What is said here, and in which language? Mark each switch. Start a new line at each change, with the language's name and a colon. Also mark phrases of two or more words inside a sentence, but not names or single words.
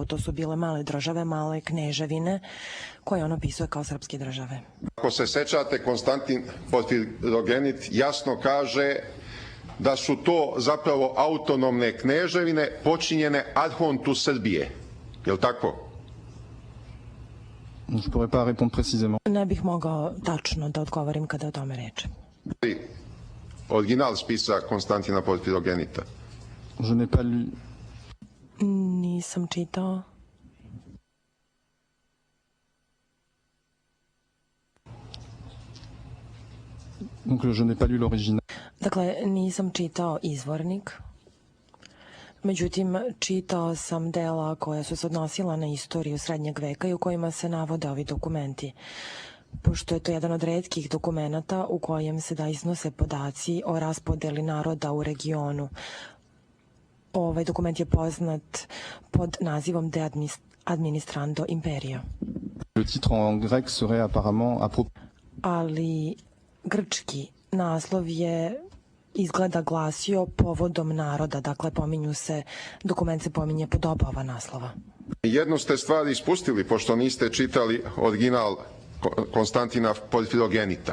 Serbian: To su bile male države, male kneževine, koje on opisuje kao srpske države. Ako se sećate, Konstantin Porfirogenit jasno kaže da su to zapravo autonomne kneževine počinjene ad hontu Srbije. Je li tako?
French: Je pourrais pas répondre précisément.
Serbian: Ne bih mogao tačno da odgovorim kada je o tome reč. Original spisa Konstantina Porfirogenita.
French: Je n'ai pas lu.
Serbian: Nisam čitao.
French: Donc je n'ai pas lu l'original.
Serbian: Dakle, nisam čitao izvornik. Međutim, čitao sam dela koja su se odnosila na istoriju srednjeg veka i u kojima se navode ovi dokumenti. Pošto je to jedan od retkih dokumenata u kojem se da iznose podaci o raspodeli naroda u regionu. Ovaj dokument je poznat pod nazivom De Administrando Imperio.
French: Le titre en grec serait apparemment à propos.
Serbian: Ali grčki naslov je izgleda glasio povodom naroda, dakle dokument se pominje pod oba ova naslova. Jednu ste stvari ispustili, pošto niste čitali original Konstantina Porfirogenita.